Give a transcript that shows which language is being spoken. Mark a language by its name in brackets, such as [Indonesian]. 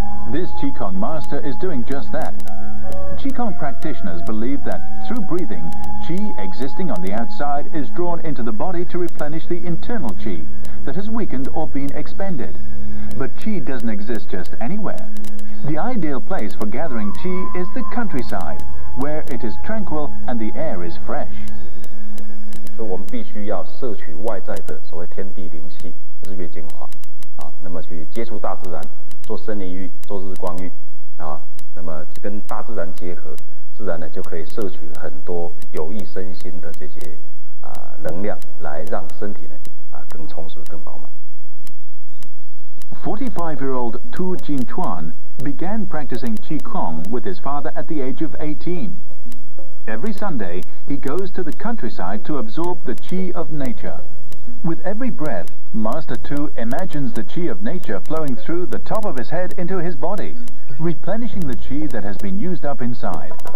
[English] This Qigong master is doing just that. Qigong practitioners believe that through breathing, qi existing on the outside is drawn into the body to replenish the internal qi that has weakened or been expended. But qi doesn't exist just anywhere. The ideal place for gathering qi is the countryside, where it is tranquil and the air is fresh. [Chinese] 所以我们必须要摄取外在的所谓天地灵气、日月精华，那么去接触大自然，做森林浴、做日光浴，那么跟大自然结合，自然呢就可以摄取很多有益身心的这些能量，来让身体呢更充实、更饱满。 [English] 45-year-old Tu Jinchuan began practicing Qigong with his father at the age of 18. Every Sunday, he goes to the countryside to absorb the qi of nature. With every breath, Master Tu imagines the qi of nature flowing through the top of his head into his body, replenishing the qi that has been used up inside.